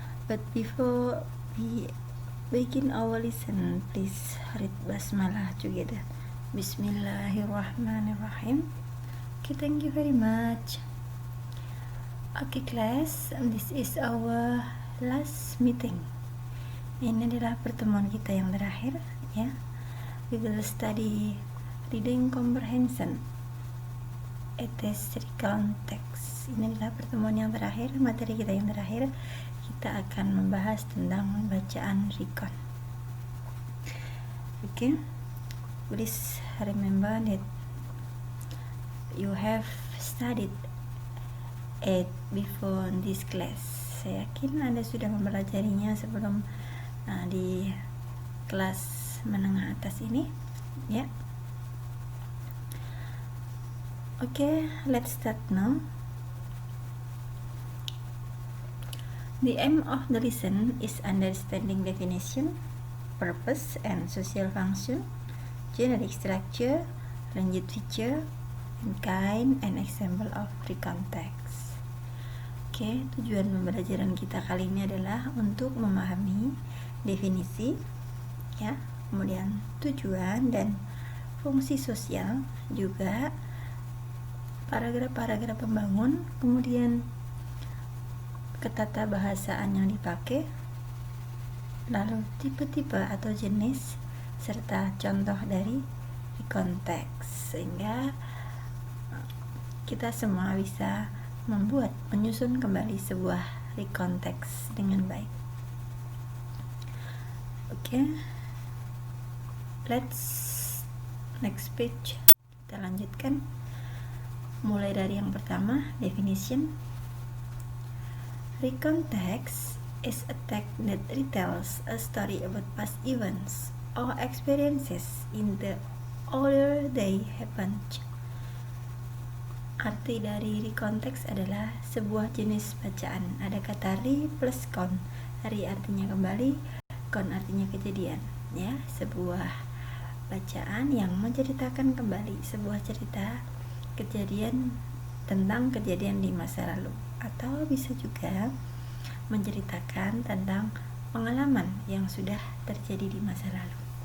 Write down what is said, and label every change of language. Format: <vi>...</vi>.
<en>But before we begin our lesson, please read Basmalah together.</en> <ar>Bismillahirrahmanirrahim.</ar> <en>Okay, thank you very much. Okay class, this is our last meeting.</en> <id>Ini adalah pertemuan kita yang terakhir, ya.</id> <en>We will study reading comprehension. It is recount text.</en> <id>Ini adalah pertemuan yang terakhir, materi kita yang terakhir. Kita akan membahas tentang bacaan recount.</id> <en>Okay. Please remember that you have studied it before this class.</en> <id>Saya yakin Anda sudah mempelajarinya sebelum di kelas menengah atas ini, ya.</id> <en>Okay, let's start now. The aim of the lesson is understanding definition, purpose, and social function, generic structure, language feature, and kind and example of recount text.</en> <id>Oke, tujuan pembelajaran kita kali ini adalah untuk memahami definisi, ya, kemudian tujuan dan fungsi sosial, juga paragraf-paragraf pembangun, kemudian ketata bahasaan yang dipakai, lalu tipe-tipe atau jenis, serta contoh dari recount text, sehingga kita semua bisa menyusun kembali sebuah recount text dengan baik.</id> <en>Oke, let's next page.</en> <id>Kita lanjutkan mulai dari yang pertama, definition.</id> <en>Recount text is a text that retells a story about past events or experiences in the order they happened.</en> <id>Arti dari recount text adalah sebuah jenis bacaan. Ada kata re plus count. Re artinya kembali, count artinya kejadian, ya. Sebuah bacaan yang menceritakan kembali sebuah cerita kejadian tentang kejadian di masa lalu, atau bisa juga menceritakan tentang pengalaman yang sudah terjadi di masa lalu.</id>